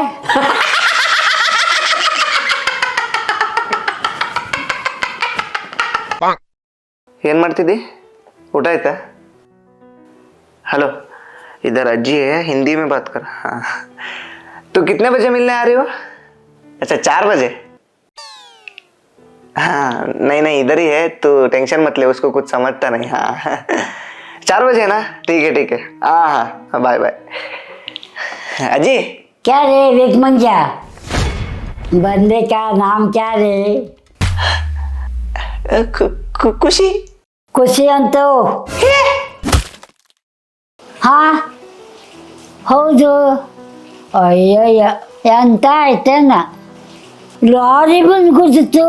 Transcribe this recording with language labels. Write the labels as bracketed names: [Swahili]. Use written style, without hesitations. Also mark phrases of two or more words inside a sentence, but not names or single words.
[Kannada] ಏನು ಮಾಡ್ತಿದ್ದಿ? ಊಟ ಆಯ್ತಾ? [Hindi] हेलो, इधर अज्जी है, हिंदी में बात कर. हाँ, तो कितने बजे मिलने आ रही हो? अच्छा 4 बजे. हाँ नहीं नहीं, इधर ही है, तो टेंशन मत ले, उसको कुछ समझता नहीं. हाँ 4 बजे ना? ठीक है. हाँ हाँ, [English] bye bye. [Hindi] अजी क्या रे विक मंजा, बंदे का नाम क्या रे? [Kannada] ಖುಷಿ. ಖುಷಿ ಅಂತೂ. ಹಾಂ ಹೌದು. ಅಯ್ಯಯ್ಯ, ಎಂತ ಆಯ್ತೇನ, ಲಾರಿ ಬಂದು ಗುದ್ದಿತು.